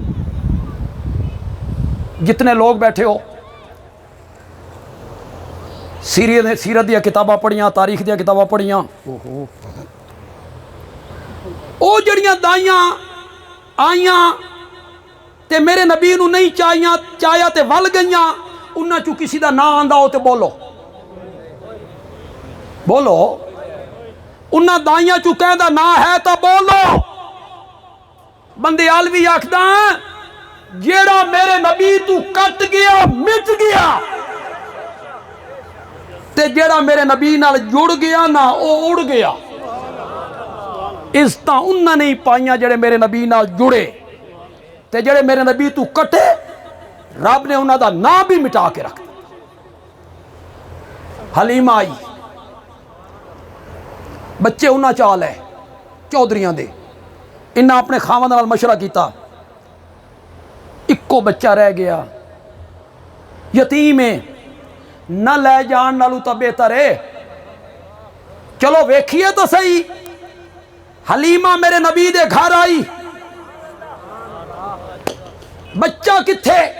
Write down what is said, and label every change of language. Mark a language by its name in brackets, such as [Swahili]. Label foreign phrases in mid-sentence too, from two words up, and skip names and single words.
[Punjabi] جتنے لوگ بیٹھے ہو سیرت دیا کتاباں پڑھیاں، تاریخ دیا کتاباں پڑھیاں، او جڑیاں دائیاں آئیاں تے میرے نبی نو نہیں چاہیا تے ول گئیاں، انہاں چوں کسی دا نا آندا ہو تے بولو بولو، انہاں دائیاں چوں کہندا نا ہے تا بولو۔ بندے آلوی آکھدا جیڑا میرے نبی تو کٹ گیا مٹ گیا، تے جیڑا میرے نبی نال جڑ گیا نا او اڑ گیا۔ عزتاں انہاں نہیں پائیاں جڑے میرے نبی نال جڑے، تے جڑے میرے نبی تو کٹے رب نے انہاں دا نام بھی مٹا کے رکھ دیا۔ حلیمہ آئی، بچے انہاں چال ہے چودھریاں دے، انہاں اپنے خاوند نال مشورہ کیتا، اکو بچہ رہ گیا، یتیم ہے، نہ لے جان نالو تا بہتر ہے، چلو ویکھیے تو صحیح۔ حلیمہ میرے نبی دے گھر آئی، بچہ کتھے؟